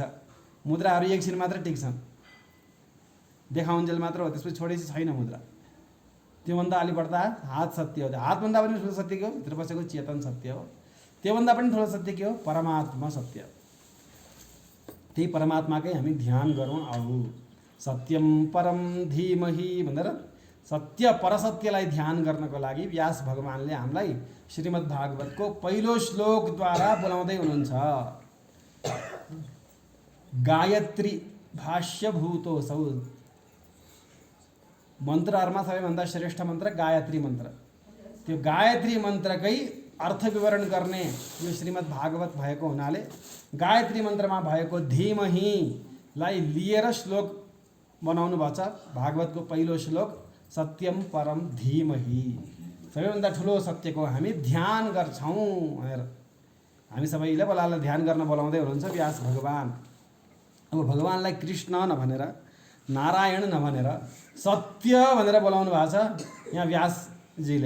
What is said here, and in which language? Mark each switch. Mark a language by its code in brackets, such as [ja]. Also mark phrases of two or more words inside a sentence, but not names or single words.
[ne] मुद्राहरू एकछिन मात्र टिक्छन्, देखाउन्जेल मात्र हो, त्यसपछि छोडेपछि छैन मुद्रा। त्योभन्दा अलि बढ्दा हात सत्य हो। हातभन्दा पनि ठुलो सत्य के हो? भित्र बसेको चेतन सत्य हो। त्योभन्दा पनि ठुलो सत्य के हो? परमात्मा सत्य हो। त्यही परमात्माकै हामी ध्यान गरौँ। आऊ [sa] सत्यम परम धीमहि [ne] भनेर सत्य परसत्यलाई ध्यान गर्नको लागि व्यास भगवानले हामीलाई श्रीमद् भागवतको पहिलो श्लोकद्वारा बोलाउँदै हुनुहुन्छ। [sa] गायत्री भाष्यभूतोऽसौ। [ne] मन्त्रहरूमा सबैभन्दा श्रेष्ठ मन्त्र गायत्री मन्त्र। त्यो गायत्री मन्त्रकै अर्थ विवरण गर्ने यो श्रीमद् भागवत भएको हुनाले गायत्री मन्त्रमा भएको धीमहिलाई लिएर श्लोक बनाउनु भएको छ। भागवतको पहिलो श्लोक [sa] सत्यम परम धीमहि। [ne] सबैभन्दा ठुलो सत्यको हामी ध्यान गर्छौँ भनेर हामी सबैले बोलाएर ध्यान गर्न बोलाउँदै हुनुहुन्छ व्यास भगवान। अब भगवानलाई कृष्ण नभनेर, नारायण नभनेर सत्य भनेर बोलाउनु भएको छ यहाँ व्यासजीले।